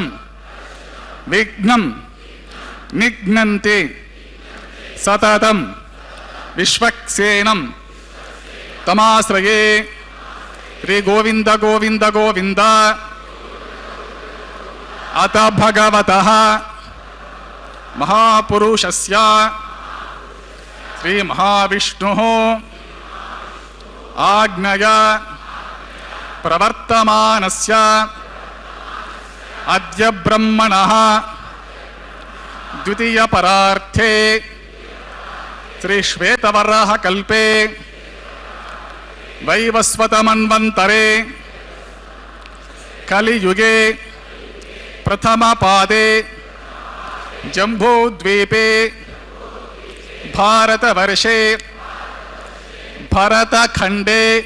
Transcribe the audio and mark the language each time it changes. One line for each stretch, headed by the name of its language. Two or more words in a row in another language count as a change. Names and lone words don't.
Sanskrit: विघ्नं निघ्नन्ति सततं विश्वक्सेनं तमाश्रये श्री गोविंद गोविंद गोविंद अत भगवतः महापुरुषस्य श्री महाविष्णुः आज्ञया ప్రవర్తమానస్య అద్య బ్రహ్మణః ద్వితీయ పరార్థే శ్రీ శ్వేతవరాహ కల్పే వైవస్వత మన్వంతరే కలియుగే ప్రథమ పాదే జంబూద్వీపే భారతవర్షే భరతఖండే